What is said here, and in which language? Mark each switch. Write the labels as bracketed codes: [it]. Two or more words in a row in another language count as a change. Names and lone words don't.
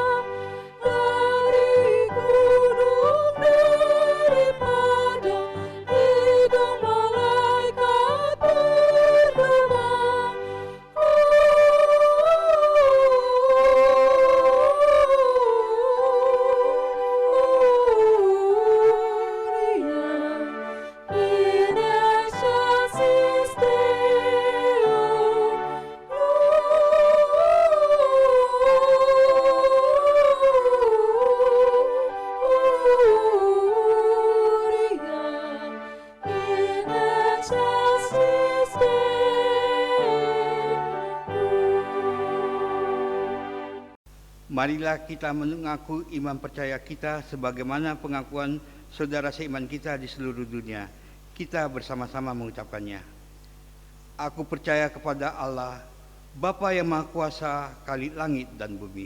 [id] dari gunung, dari padang, hidung malaikat bergema. [la] In excelsis Deo, Gloria, in excelsis Deo. [id] Marilah kita mengaku iman percaya kita sebagaimana pengakuan saudara seiman kita di seluruh dunia. Kita bersama-sama mengucapkannya. Aku percaya kepada Allah, Bapa yang Maha Kuasa, Khalik langit dan bumi.